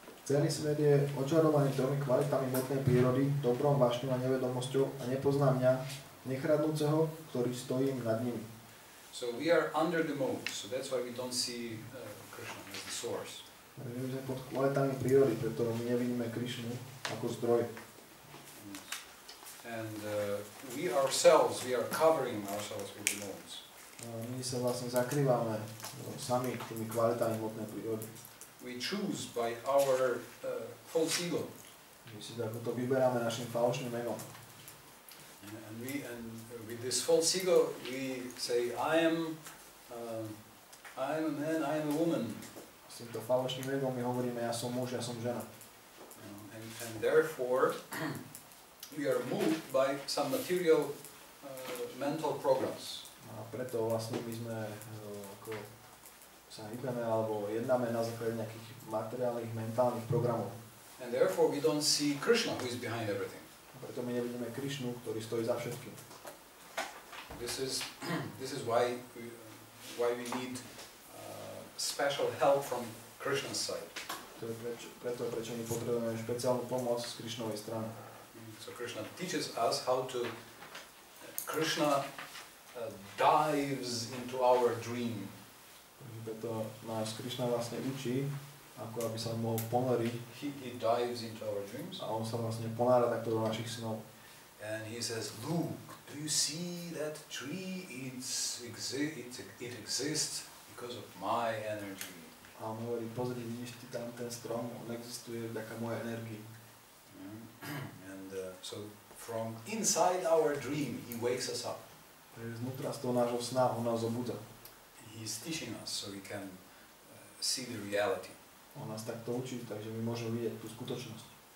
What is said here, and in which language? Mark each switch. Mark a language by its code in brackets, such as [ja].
[sk] Celý svet je očarovaný tromi kvalitami hmotnej prírody, dobrom, vášňou a nevedomosťou a nepozná mňa, nechradnúceho, ktorý stojím nad nimi. [en] So we are under the mode, so that's why we don't see Krishna as the source. [sk] Takže my sme pod kvalitami prírody, preto my nevidíme Krišnu ako zdroj. [en] And we ourselves, we are covering ourselves with the modes. [sk] My sa vlastne zakrývame sami tými kvalitami hmotnej prírody. [en] We choose by our false ego. [sk] My si ako to vyberáme našim falošným egom. [en] And with this false ego, we say, I am a man, I am a woman. [sk] S týmto falošným egom my hovoríme, ja som muž, ja som žena. [en] And therefore, we are moved by some material mental programs. [sk] A preto vlastne my sme ako sa hýbeme alebo jednáme na základe nejakých materiálnych, mentálnych programov. [en] And therefore, we don't see Krishna, who is behind everything. [sk] Preto my nevidíme Krišnu, ktorý stojí za všetkým. [en] This is why we need special help from Krishna's side. [sk] To je prečo my potrebujeme špeciálnu pomoc z Krišnovej strany. [en] So Krishna teaches us how to. Krishna dives into our dream. [sk] Preto nás Krišna vlastne učí, ako aby sa mohol ponoriť. [en] He dives into our dreams. [sk] A on sa vlastne ponára takto do našich snov. [en] And he says, look, do you see that tree? It exists because of my energy. [sk] A on hovorí, pozri, vidíš ty tam ten strom, on existuje vďaka mojej energii. [en] And so from inside our dream, he wakes us up. [sk] Takže znútra z toho nášho sna on nás obudza. [en] He's teaching us so we can see the reality. [sk] On nás takto učí, takže my môžeme vidieť tú skutočnosť.